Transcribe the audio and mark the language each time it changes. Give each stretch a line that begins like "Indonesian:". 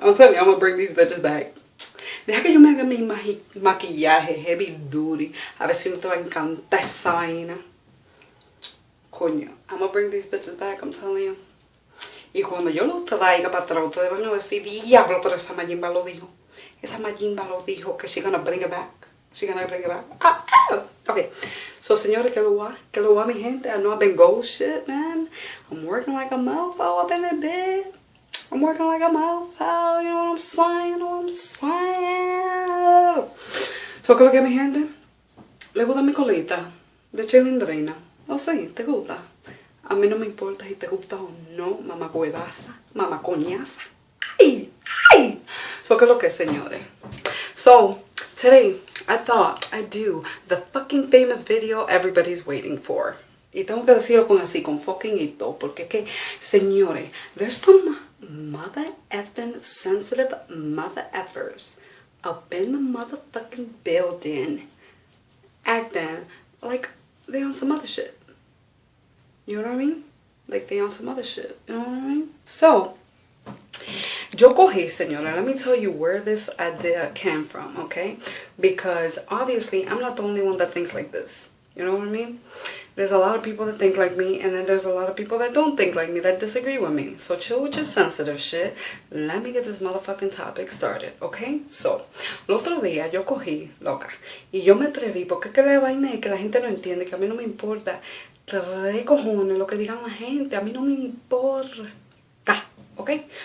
English: I'm telling you, I'm gonna bring these bitches back.
Spanish: Deja que yo me haga mi maquillaje
English: heavy duty.
Spanish: A ver si no te va a encantar esa vaina. Coño,
English: I'm gonna bring these bitches back, I'm telling you.
Spanish: Y cuando yo lo traiga para atrás, ustedes van a decir, diablo, pero esa Mayimba lo dijo. Esa Mayimba lo dijo, que
English: she gonna bring it back. She gonna bring it back. Okay. So,
Spanish: señores, que lo va, mi gente.
English: I know I've been ghost shit, man. I'm working like a mofo up in the bed. I'm working like a mofo, you know what I'm saying? You know what I'm saying?
Spanish: So, ¿qué es lo que mi gente? ¿Le gusta mi colita de chilindrina? ¿O sí? ¿Te gusta? A mí no me importa si te gusta o no, mamá huevaza, mamá coñaza. ¡Ay! ¡Ay! So, ¿qué es lo que, señores?
English: So, today, I thought I'd do the fucking famous video everybody's waiting for.
Spanish: Y tengo que decirlo con fucking y todo, porque que, señores,
English: there's some mother effing sensitive mother effers up in the motherfucking building acting like they on some other shit. You know what I mean? Like they on some other shit. You know what I mean? So,
Spanish: yo cogí, señora,
English: let me tell you where this idea came from, okay? Because obviously I'm not the only one that thinks like this. You know what I mean? There's a lot of people that think like me, and then there's a lot of people that don't think like me, that disagree with me. So chill with your sensitive shit. Let me get this motherfucking topic started, okay?
Spanish: So, el otro día yo cogí, loca, y yo me atreví, porque que la vaina es que la gente no entiende, que a mí no me importa 3 cojones lo que digan la gente, a mí no me importa, okay?